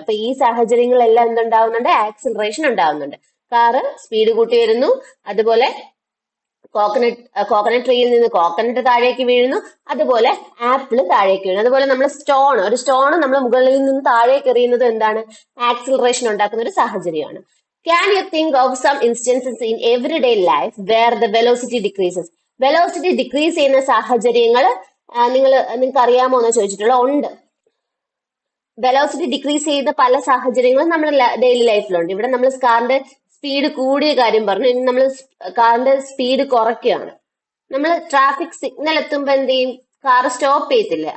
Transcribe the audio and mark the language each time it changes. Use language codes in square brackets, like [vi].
[ml] അപ്പൊ ഈ സാഹചര്യങ്ങളെല്ലാം എന്തുണ്ടാവുന്നുണ്ട്? ആക്സിലറേഷൻ ഉണ്ടാവുന്നുണ്ട്. കാറ് സ്പീഡ് കൂട്ടി വരുന്നു, അതുപോലെ കോക്കനട്ട് ട്രീയിൽ നിന്ന് കോക്കനട്ട് താഴേക്ക് വീഴുന്നു, അതുപോലെ ആപ്പിള് താഴേക്ക് വീഴുന്നു. അതുപോലെ നമ്മൾ ഒരു സ്റ്റോൺ നമ്മൾ മുകളിൽ നിന്ന് താഴേക്ക് എറിയുന്നത് എന്താണ്? ആക്സിലറേഷൻ ഉണ്ടാക്കുന്ന ഒരു സാഹചര്യമാണ്. [en] Can you think of some instances in everyday life where the velocity decreases? [ml] Velocity decrease ചെയ്യുന്ന സാഹചര്യങ്ങൾ നിങ്ങൾക്ക് അറിയാമോ എന്ന് ചോദിച്ചിട്ടുള്ള ഉണ്ട്. വെലോസിറ്റി ഡിക്രീസ് ചെയ്യുന്ന പല സാഹചര്യങ്ങളും നമ്മുടെ ഡെയിലി ലൈഫിലുണ്ട്. ഇവിടെ നമ്മൾ കാറിന്റെ സ്പീഡ് കൂടിയ കാര്യം പറഞ്ഞു. ഇനി നമ്മൾ കാറിന്റെ സ്പീഡ് കുറയ്ക്കുകയാണ്. നമ്മൾ ട്രാഫിക് സിഗ്നൽ എത്തുമ്പോ എന്ത് ചെയ്യും? Car stop ചെയ്യത്തില്ലേ?